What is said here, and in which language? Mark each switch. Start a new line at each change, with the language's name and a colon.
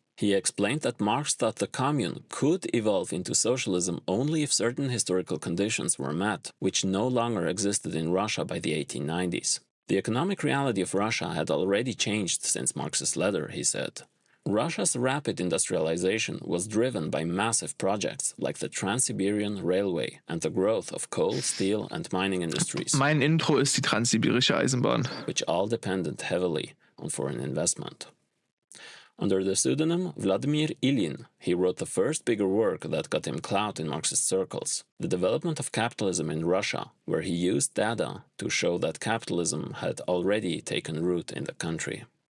English: He explained that Marx thought the commune could evolve into socialism only if certain historical conditions were met, which no longer existed in Russia by the 1890s. The economic reality of Russia had already changed since Marx's letter, he said. Russia's rapid industrialization was driven by massive projects like the Trans-Siberian Railway and the growth of coal, steel and mining industries.
German: Mein Intro ist die Transsibirische Eisenbahn.
English: Which all depended heavily on foreign investment. Under the pseudonym Vladimir Ilyin, he wrote the first bigger work that got him clout in Marxist circles, The Development of Capitalism in Russia, where he used data to show that capitalism had already taken root in the country.